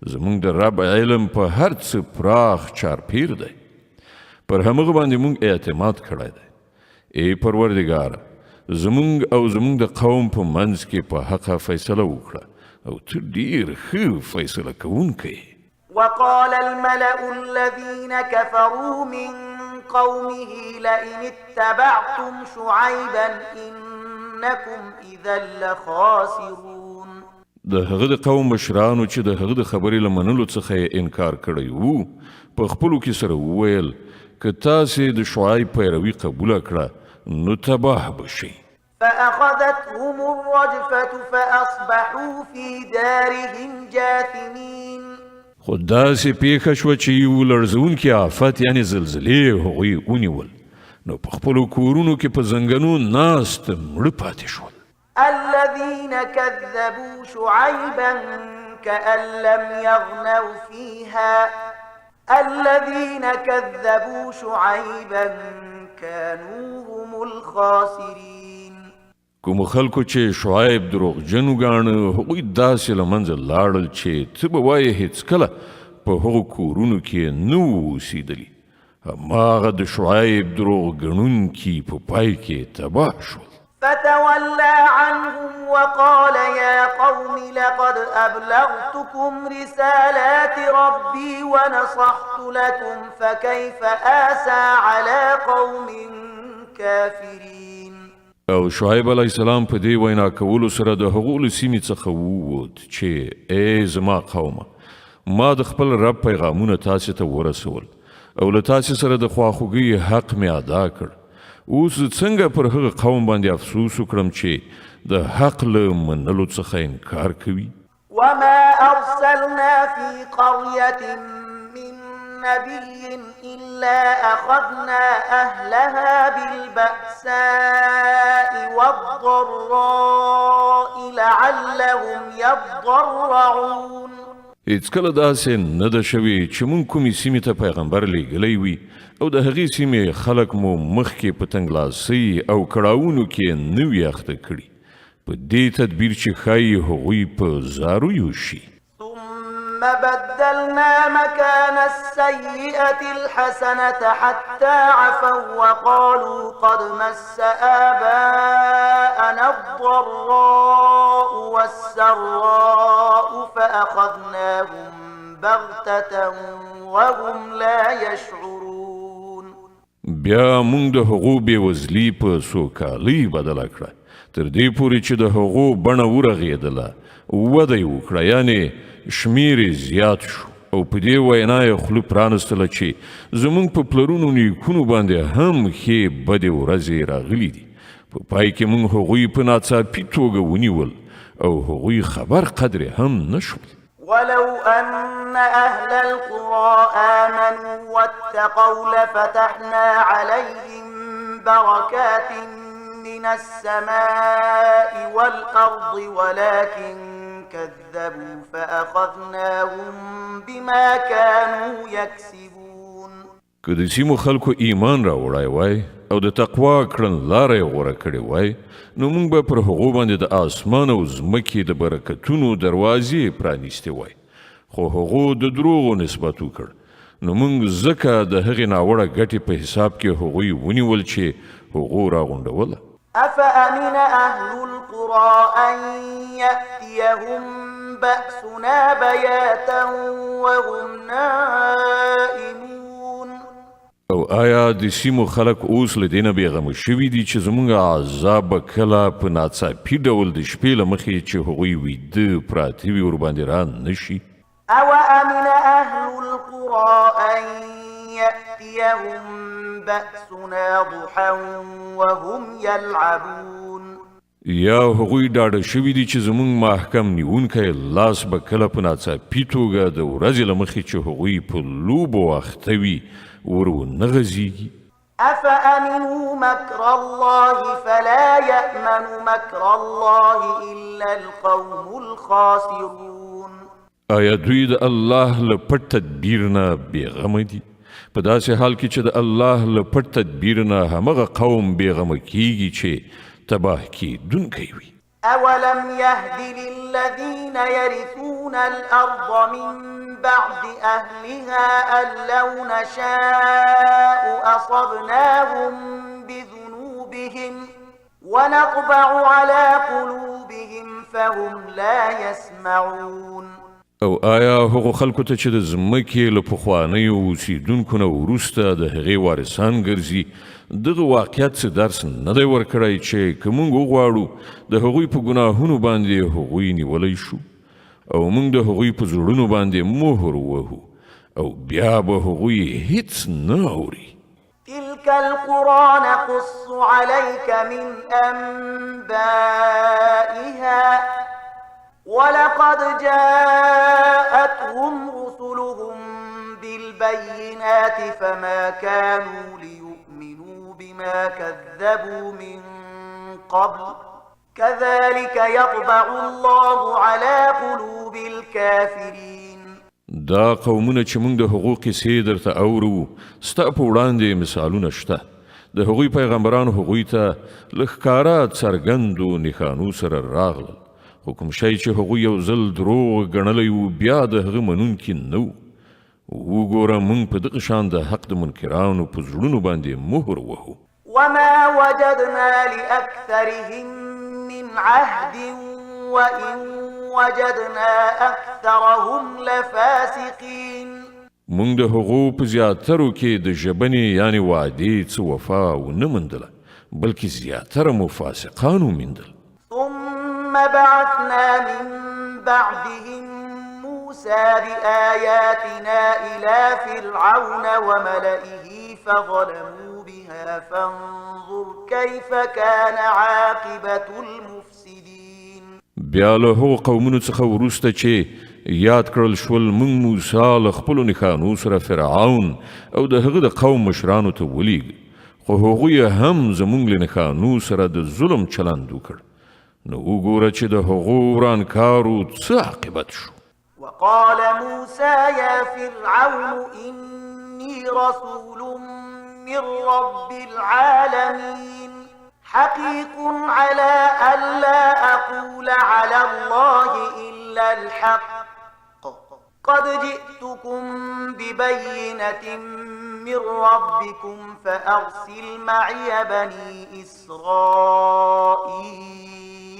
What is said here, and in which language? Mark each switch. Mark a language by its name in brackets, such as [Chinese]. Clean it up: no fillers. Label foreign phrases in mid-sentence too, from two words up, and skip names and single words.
[Pashto] زمونږ د رب علم په هر څه پراخ چارپیر دی پر همغه باندې مونږ اعتماد کړی دی ای پروردګاره زمونږ او زمونږ د قوم په منځ کې په حقه فیصله وکړه او ته ډېر ښه فیصله کوونکی [Arabic] وقال الملأ الذين كفروا من قومه لئن اتبعتم شعيبا إنكم إذا لخاسرون [Pashto] د هغه د قوم مشرانو چې د هغه د خبرې له منلو څخه یې انکار کړی وو په خپلو کې سره وویل که تاسې د شعیب پیروي قبوله کړه نو تباه بشئ [Arabic] فأخذتهم الرجفة فأصبحوا في دارهم جاثمين [Pashto] خو داسې پیښه شوه چې یو لړزونکي آفت یعنې زلزلې هغوی ونیول نو په خپلو کورونو کې په زنګنو ناست مړه پاتې شول [Arabic] الذين كذبوا شعيبا كأن لم يغنوا فيها الذين كذبوا شعيبا كانوا هم الخاسرين [Pashto] کوم خلکو چې شعیب دروغجن وګاڼه هغوی داسې له منځه لاړل چې ته به وایې هېڅکله په هغو کورونو کې نه وو اوسېدلي هماغه د شعیب دروغ ګڼونکي په پای کې تباه شول [Arabic] فتولى عنهم وقال يا قوم لقد أبلغتكم رسالات ربي ونصحت لكم فكيف آسى على قوم كافرين [Pashto] او شعیب [Arabic] علیه السلام [Pashto] په دې وینا کولو سره د هغو له سیمې څخه ووت چې ای زما قومه ما د خپل رب پیغامونه تاسې ته ورسول او له تاسې سره د خواخوږۍ حق مې ادا کړ اوس څنګه پر هغه قوم باندې افسوس وکړم چې د حق له منلو څخه انکار کوي [Arabic] وما أرسلنا في قرية من نبي إلا أخذنا أهلها بالبأساء والضراء لعلهم يضرعون [Pashto] هېڅکله داسې نه ده شوې چې مونږ کومې سیمې ته پیغمبر لیږلی وي او د هغې سیمې خلک مو مخکې په تنګلاسۍ او کړاوونو کې نه وي اخته کړي په دې تدبیر چې ښایي هغوی په زارویو شي [Arabic] ثم بدلنا مكان السيئة الحسنة حتى عفوا وقالوا قد مس آباءنا الضراء والسراء فأخذناهم بغتة وهم لا يشعرون [Pashto] بیا مونږ د هغو بېوزلي په سوکالۍ بدله کړه تر دې پورې چې د هغو بڼه ورغېدله وده یې وکړه یعنې شمیر زیات شو او په دې وینا یې خوله پرانستله چې زموږ په پلرونو نیکونو باندې هم ښې بدې ورځې راغلي دي په پای کې موږ هغوی په ناڅاپي توګه ونیول او هغوی خبر قدرې هم نه شول [Arabic] ولو أن أهل القرى آمنوا واتقوا لفتحنا عليهم بركات من السماء والأرض ولكن كذبوا فأخذناهم بما كانوا يكسبون [Pashto] که د سیمو خلکو ایمان راوړی وای او د تقوا کړنلاره یې غوره کړې وای نو موږ به پر هغو باندې د آسمان او ځمکې د برکتونو دروازې پرانیستې وای خو هغو د دروغو نسبت وکړ نو موږ ځکه د هغې ناوړه ګټې په حساب کې هغوی ونیول چې هغو راغونډوله [Arabic] أفأمن أهل القرى أن يأتيهم بأسنا بياتا وهم نائمون [Pashto] او آیا د سیمو خلک اوس له دې نه بېغمه شوي دي چې زموږ عذاب به کله په ناڅاپي ډول د شپې له مخې چې هغوی ویده پراته وي ورباندې را نه شي [Arabic] أوأمن أهل القرى أن يأتيهم بأسنا ضحى وهم يلعبون [Pashto] یا هغوی ډاډه شوي دي چې زموږ محکم نیونکی لاس به کله په ناڅاپي توګه د ورځې له مخې چې هغوی په لوبو اخته وي ور ونه غځېږي [Arabic] أفأمنوا مكر الله فلا يأمن مكر الله إلا القوم الخاسرون [Pashto] آیا دوی د الله له پټ تدبیر نه بېغمه دي په داسې حال کې چې د الله له پټ تدبیر نه همغه قوم بېغمه کیږي چې تباه کیدونکی وي [Arabic] أولم يهد للذين يرثون الأرض من بعد أهلها أن لو نشاء أصبناهم بذنوبهم ونطبع على قلوبهم فهم لا يسمعون. [Pashto] او آیا هغو خلکو ته چې د ځمکې له پخوانیو اوسیدونکو نه وروسته د هغې وارثان ګرځي دغه واقعیت څه درس نه دی ورکړی چې که موږ وغواړو د هغوی په ګناهونو باندې هغوی نیولی شو او موږ د هغوی په زړونو باندې مهر ووهو او بیا به هغوی هیڅ نه اوري. [Arabic] تلك القرى نقص عليك من أنبائها ولقد جاءتهم رسلهم بالبينات فما كانوا ليؤمنوا بما كذبوا من قبل كذلك يطبع الله على قلوب الكافرين. [Pashto] دا قومونه چې موږ د هغو قصې درته اورو ستا په وړاندې مثالونه شته. د هغوی پیغمبران هغوی ته له ښکاره څرګندو نښانو سره راغلل خو کوم شی چې هغوی یو ځل دروغ ګڼلی و بیا د هغه منونکي نه و. وګوره موږ په دغه شان د حق د منکرانو په زړونو باندې مهر وهو. [Arabic] وما وجدنا لأكثرهم من عهد وإن وجدنا أكثرهم لفاسقين. [Pashto] موږ د هغو په زیاترو کې د ژبنې یعنی وعدې څه وفا ونه موندله بلکې زیاتره مو فاسقان وموندل. [Arabic] ثم بعثنا من بعدهم موسى بآياتنا إلى فرعون وملئه فظلموا بها فانظر كيف كان عاقبة المفسدين. [Pashto] بیا له هغو قومونو څخه وروسته چې یاد کړل شول موږ موسی له خپلو نښانو سره فرعون او د هغه د قوم مشرانو ته ولیږه خو هغوی هم زموږ له نښانو سره د ظلم چلند وکړ. نو وګوره چې د هغو ورانکارو څه عاقبت شو. [Arabic] وقال موسى يا فرعون إني رسول من رب العالمين حقيق على ألا أقول على الله إلا الحق قد جئتكم ببينة من ربكم فأرسل معي بني إسرائيل.